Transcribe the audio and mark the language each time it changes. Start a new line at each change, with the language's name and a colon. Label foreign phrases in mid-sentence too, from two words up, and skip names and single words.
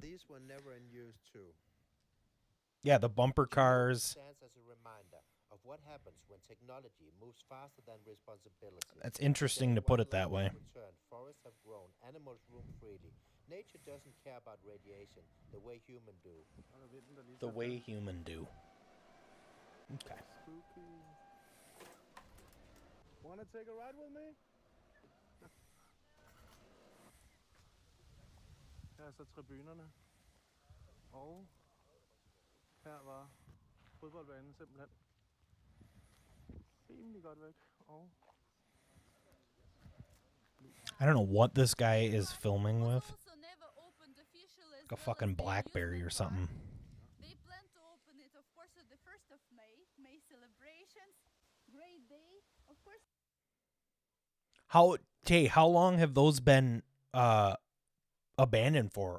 English: And these were never in use too. Yeah, the bumper Chernobyl cars. stands as a reminder of what happens when technology moves faster than responsibility. That's interesting to Today, put while it that way. life has returned, forests have grown, animals roam freely. Nature doesn't care about radiation the way humans do.
Danish: Og der er vinden, der lige
English: The
Danish: tager
English: way
Danish: fat.
English: human do. Okay. Spooky. Wanna take a ride with me?
Danish: Her er så tribunerne. Og her var fodboldbanen simpelthen rimelig godt væk. Og
English: I don't know what this guy is filming Was with. also never opened officially as Like a well fucking as the BlackBerry or amusement something. park. They plan to open it, of course, at the 1st of May celebrations. Great day. Of course, How long have those been abandoned for?